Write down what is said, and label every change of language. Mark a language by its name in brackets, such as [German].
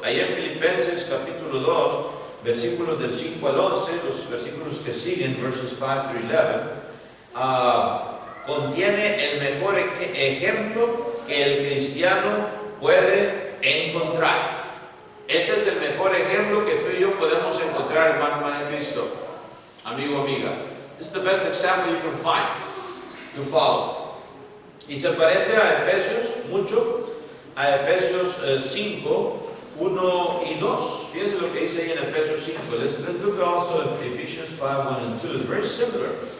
[Spanish] Ahí en Filipenses capítulo 2, versículos del 5 al 11, los versículos que siguen, [English] verses 5 through 11, [Spanish] contiene el mejor ejemplo que el cristiano puede encontrar. Este es el mejor ejemplo que tú y yo podemos encontrar, hermano en Cristo. Amigo, amiga. [English] This is the best example you can find to follow. [Spanish] Y se parece a Efesios mucho, a Efesios 5, 1 y 2. Fíjense lo que dice ahí en Efesios 5. [English] Let's look also at Ephesians 5, 1 and 2. It's very similar.